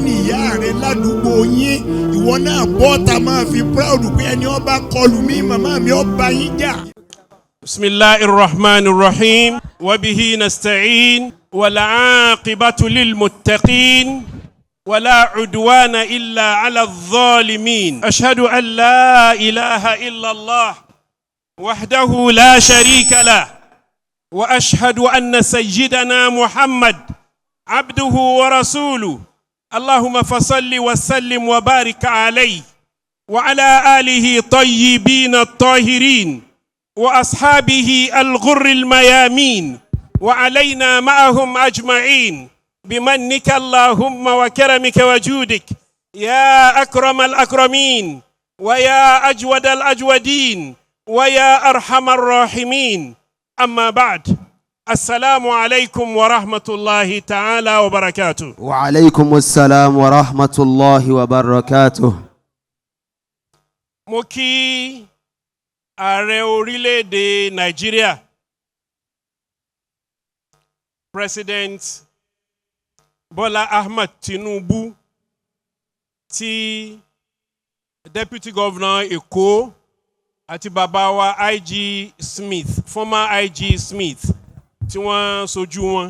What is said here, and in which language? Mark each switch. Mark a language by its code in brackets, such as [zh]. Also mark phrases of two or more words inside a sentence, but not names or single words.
[yo] ní ìyá rẹ̀ ládùúgbò yín ìwọ náà bọ́ta máa fi proud pé ẹni ọba kọlù mí màmá mi ọba yín jà. [ar] بسم الله الرحمن الرحيم وبه نستعين والعاقبة للمتقين ولا عدوان إلا على الظالمين. أشهد أن لا إله إلا الله وحده لا شريك له. وأشهد أن سيدنا محمد عبده ورسوله اللهم فصل وسلم وبارك عليه وعلى آله طيبين الطاهرين وأصحابه الغر الميامين وعلينا معهم أجمعين بمنك اللهم وكرمك وجودك يا أكرم الأكرمين ويا أجود الأجودين ويا أرحم الراحمين. أما بعد السلام عليكم ورحمة الله تعالى وبركاته. وعليكم السلام ورحمة الله وبركاته. [yo] Mo kí ààrẹ orílẹ̀-èdè Nàìjíríà President Bola Ahmed Tinubu tí [en] Deputy Governor [yo] Èkó àti bàbá wa IG Smith, former IG Smith tí wọ́n sojú wọn.